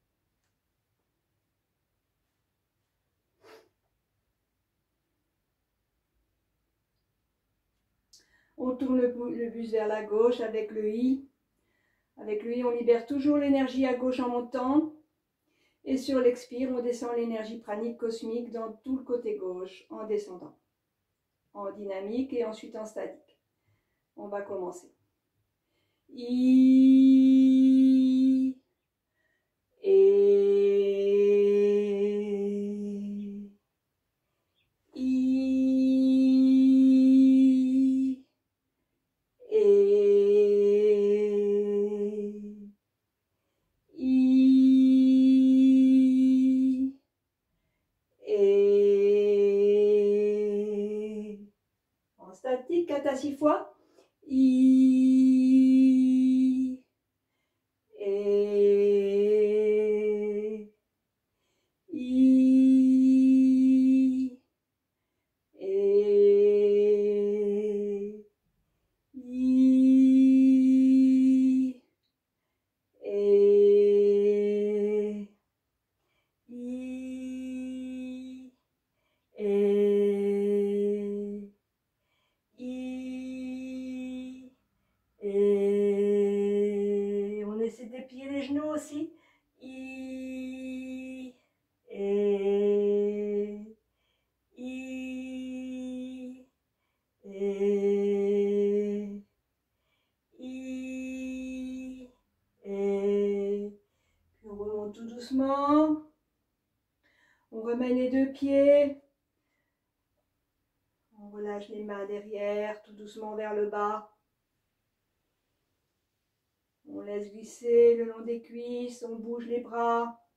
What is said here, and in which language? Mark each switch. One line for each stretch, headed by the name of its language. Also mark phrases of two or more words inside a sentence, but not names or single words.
French: On tourne le buste vers la gauche avec le I. Avec le I, on libère toujours l'énergie à gauche en montant. Et sur l'expire, on descend l'énergie pranique cosmique dans tout le côté gauche en descendant. En dynamique et ensuite en statique. On va commencer. I. Et. I. Et. I. Et. En statique, 4 à 6 fois. I. Et. I. Et. I. Et. I. Et. I. Et. On essaie d'épier les genoux aussi. I. Et. I. Et. I. Et. Puis on remonte tout doucement. On remet les deux pieds. On relâche les mains derrière, tout doucement vers le bas. On laisse glisser le long des cuisses, on bouge les bras.